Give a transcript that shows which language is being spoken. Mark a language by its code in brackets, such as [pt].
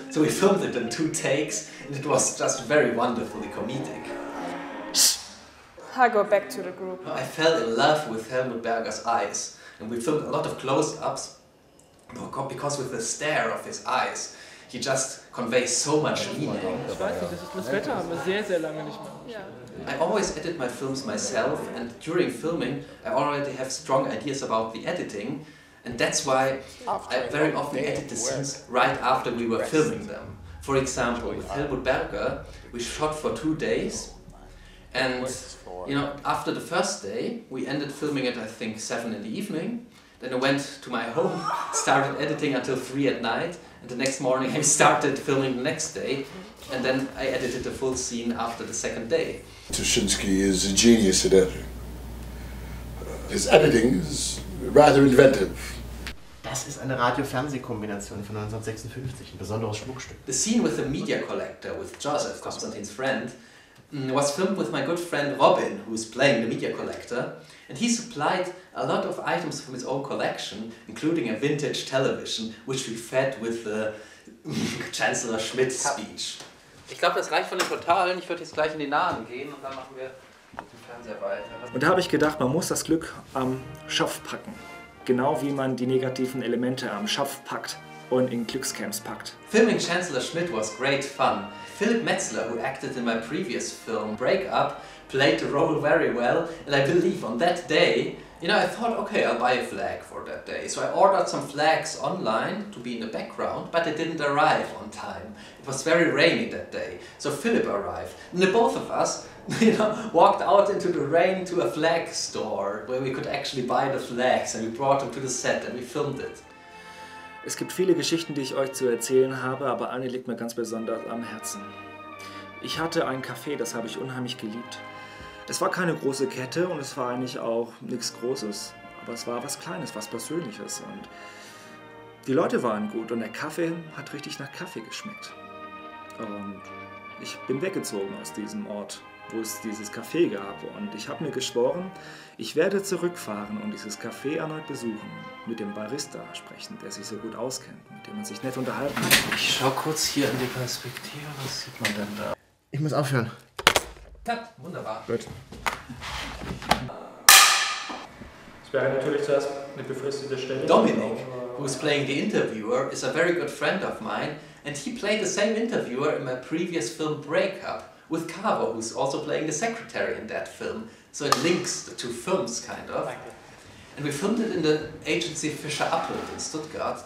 [en] So we filmed it in 2 takes and it was just very wonderfully comedic. I go back to the group. I fell in love with Helmut Berger's eyes, and we filmed a lot of close-ups because with the stare of his eyes, he just conveys so much meaning. [de] Ich weiß nicht, das Wetter haben wir sehr, sehr lange nicht mehr. [en] I always edit my films myself, and during filming I already have strong ideas about the editing, and that's why I very often edit the scenes right after we were filming them. For example, with Helmut Berger, we shot for 2 days. And, you know, after the first day, we ended filming at, I think, 7 in the evening. Then I went to my home, started editing until 3 at night, and the next morning I started filming the next day, and then I edited the full scene after the 2nd day. Tuschinski is a genius at editing. His editing is rather inventive. [de] Das ist eine Radio-Fernseh-Kombination von 1956, ein besonderes Schmuckstück. [en] The scene with the media collector, with Joseph, Konstantin's friend, was filmed with my good friend Robin, who is playing the media collector, and he supplied a lot of items from his own collection, including a vintage television, which we fed with the Chancellor Schmidt speech. [de] Ich glaube, das reicht von den Totalen. Ich würde jetzt gleich in die Nahen gehen und dann machen wir mit dem Fernseher weiter. Und da habe ich gedacht, man muss das Glück am Schopf packen. Genau wie man die negativen Elemente am Schopf packt und in Glückscamps packt. [en] Filming Chancellor Schmidt was great fun. Philip Metzler, who acted in my previous film Break Up, played the role very well, and I believe on that day, you know, I thought, okay, I'll buy a flag for that day. So I ordered some flags online to be in the background, but they didn't arrive on time. It was very rainy that day. So Philip arrived, and the both of us, you know, walked out into the rain to a flag store where we could actually buy the flags, and we brought them to the set and we filmed it. [de] Es gibt viele Geschichten, die ich euch zu erzählen habe, aber eine liegt mir ganz besonders am Herzen. Ich hatte ein Café, das habe ich unheimlich geliebt. Es war keine große Kette und es war eigentlich auch nichts Großes, aber es war was Kleines, was Persönliches und die Leute waren gut und der Kaffee hat richtig nach Kaffee geschmeckt. Und ich bin weggezogen aus diesem Ort, wo es dieses Café gab und ich habe mir geschworen, ich werde zurückfahren und dieses Café erneut besuchen, mit dem Barista sprechen, der sich so gut auskennt, mit dem man sich nett unterhalten kann. Ich schau kurz hier in die Perspektive, was sieht man denn da? Ich muss aufhören. Cut, wunderbar. Gut. Es wäre natürlich zuerst eine befristete Stelle. [en] Dominic, who's playing the interviewer, is a very good friend of mine, and he played the same interviewer in my previous film Break Up, with Cavo, who's also playing the secretary in that film. So it links the two films, kind of. And we filmed it in the agency Fischer Appelt in Stuttgart.